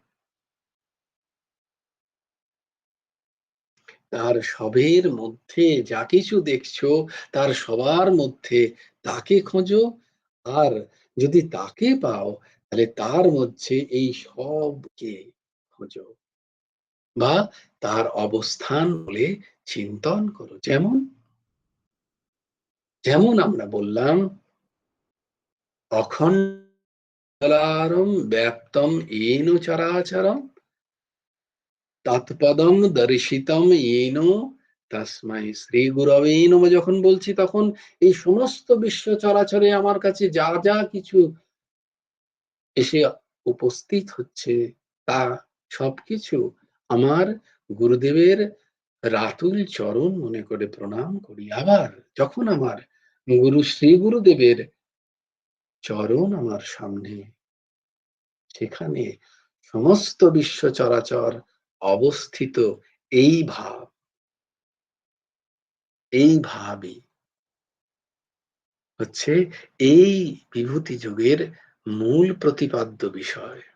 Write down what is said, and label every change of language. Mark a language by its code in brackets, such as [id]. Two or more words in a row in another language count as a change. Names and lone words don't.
[bn] তার সবের মধ্যে যা কিছু দেখছো তার সবার মধ্যে তাকে খোঁজো, আর যদি তাকে পাও তাহলে তার মধ্যে এই সবকে খোঁজো বা তার অবস্থান বলে চিন্তন করো। যেমন যেমন আমরা বললাম, [sa] অখণ্ডলারম ব্যাপ্তম येन চরাচরম তৎপদম দর্শিতম येन তস্মৈ শ্রী গুরবে নমঃ। [bn] যখন বলছি তখন এই সমস্ত বিশ্ব চরাচরে আমার কাছে যা যা কিছু এসে উপস্থিত হচ্ছে, তা সবকিছু আমার গুরুদেবের রাতুল চরণ মনে করে প্রণাম করি। আবার যখন আমার গুরু শ্রী গুরুদেবের চরণ আমার সামনে, সেখানে সমস্ত বিশ্ব চরাচর অবস্থিত, এই ভাব, এই ভাবই হচ্ছে এই বিভূতি যোগের মূল প্রতিপাদ্য বিষয়।